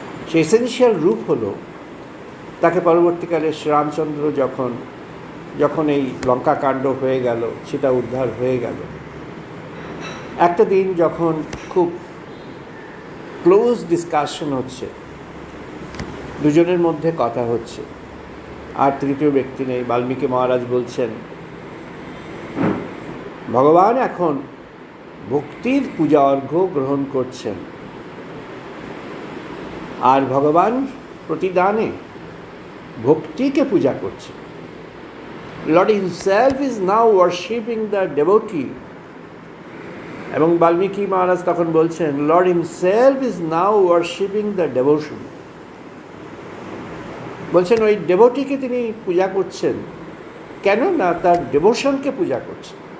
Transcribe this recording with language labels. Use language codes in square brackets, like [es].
[bn] সেই এসেনশিয়াল রূপ হলো তাকে পরবর্তীকালে শ্রীরামচন্দ্র যখন এই লঙ্কাকাণ্ড হয়ে গেল, সীতা উদ্ধার হয়ে গেল, একটা দিন যখন খুব ক্লোজ ডিসকাশন হচ্ছে, দুজনের মধ্যে কথা হচ্ছে, আর তৃতীয় ব্যক্তি নেই, বাল্মীকি মহারাজ বলছেন ভগবান এখন ভক্তির পূজা অর্ঘ্য গ্রহণ করছেন, আর ভগবান প্রতিদানে ভক্তিকে পূজা করছে। [en] Lord himself is now worshipping the devotee [bn] এবং বাল্মীকি মহারাজ তখন বলছেন, [en] Lord himself is now worshipping the devotion. [bn] বলছেন ওই ডেভোটিকে তিনি পূজা করছেন, কেন না তার ডেভোশনকে পূজা করছেন।